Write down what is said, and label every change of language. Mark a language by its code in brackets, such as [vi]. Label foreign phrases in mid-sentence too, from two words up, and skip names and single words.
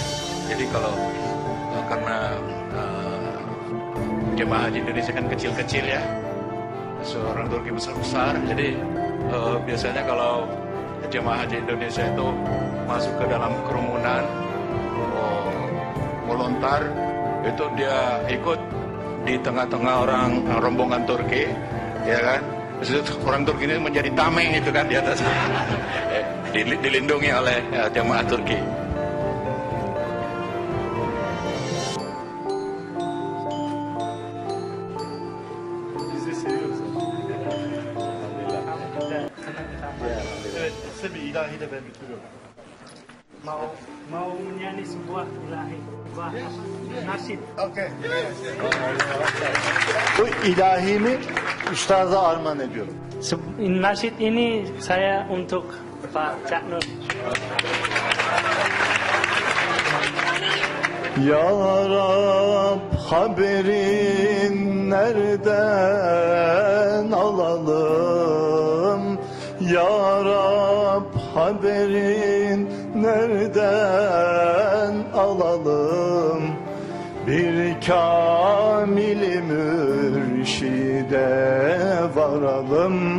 [id] Jadi kalau karena jemaah haji Indonesia kan kecil-kecil ya, seorang Turki besar-besar, jadi biasanya kalau jemaah haji Indonesia itu masuk ke dalam kerumunan melontar, itu dia ikut di tengah-tengah rombongan Turki, ya kan? Terus orang Turki ini menjadi tameng itu kan di atas, dilindungi oleh jemaah Turki. [tr] Bizi seviyoruz. Evet, size bir ilahiyle ben bitiriyorum. [id] Mau menyanyi sebuah ilahi, sebuah nasyid. Okay. [tr] Bu ilahimi üstada armağan ediyorum. [id] Nasyid ini saya untuk Pak Cak Nur. [tr] Ya Rab, haberin nereden alalım? Ya Rab, haberin nereden alalım? Bir kamil mürşide varalım.